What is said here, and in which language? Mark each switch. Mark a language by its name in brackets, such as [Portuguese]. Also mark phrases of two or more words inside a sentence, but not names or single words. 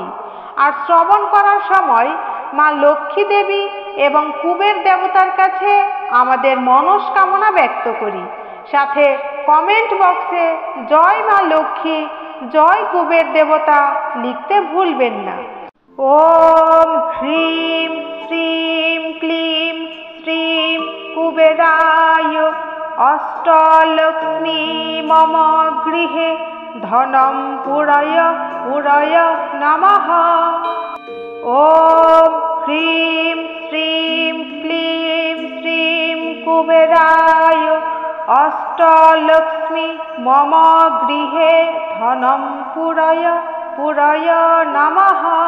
[Bangla] আর শ্রবণ করার সময় মা লক্ষ্মী দেবী এবং কুবের দেবতার কাছে আমাদের মনস্কামনা ব্যক্ত করি। সাথে কমেন্ট বক্সে জয় মা লক্ষ্মী, জয় কুবের দেবতা লিখতে ভুলবেন না। [Sanskrit] ওম হ্রিম শ্রীম ক্লিম শ্রীম কুবেরায় অষ্টলক্ষ্মী মম গৃহে ধনম পুরয় পুরয় নমঃ। ওম হ্রিম শ্রীম ক্লিম শ্রীম কুবেরায় অষ্টলক্ষ্মী মম গৃহে ধনম পুরয় পুরয় নমঃ।